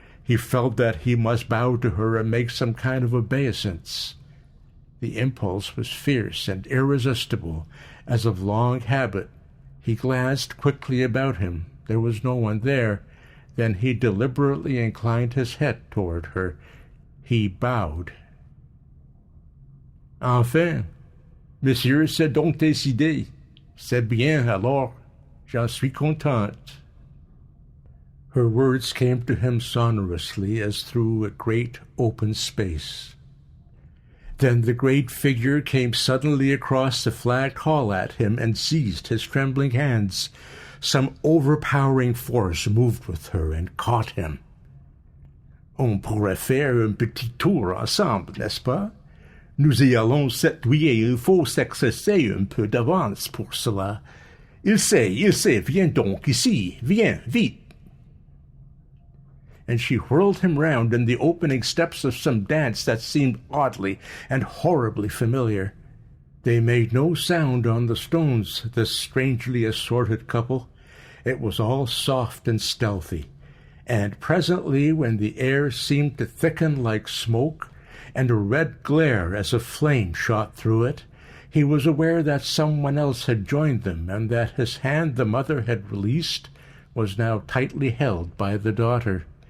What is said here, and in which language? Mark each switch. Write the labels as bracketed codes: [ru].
[en] He felt that he must bow to her and make some kind of obeisance. The impulse was fierce and irresistible, as of long habit. He glanced quickly about him. There was no one there. Then he deliberately inclined his head toward her. He bowed. [fr] Enfin, monsieur s'est donc décidé. C'est bien, alors, j'en suis contente. [en] Her words came to him sonorously as through a great open space. Then the great figure came suddenly across the flagged hall at him and seized his trembling hands. Some overpowering force moved with her and caught him. [fr] On pourrait faire un petit tour ensemble, n'est-ce pas? Nous y allons cette nuit et il faut s'exercer un peu d'avance pour cela. Il sait, viens donc ici, viens, vite. [en] And she whirled him round in the opening steps of some dance that seemed oddly and horribly familiar. They made no sound on the stones, this strangely assorted couple. It was all soft and stealthy. And presently, when the air seemed to thicken like smoke, and a red glare as of flame shot through it, he was aware that someone else had joined them, and that his hand the mother had released was now tightly held by the daughter.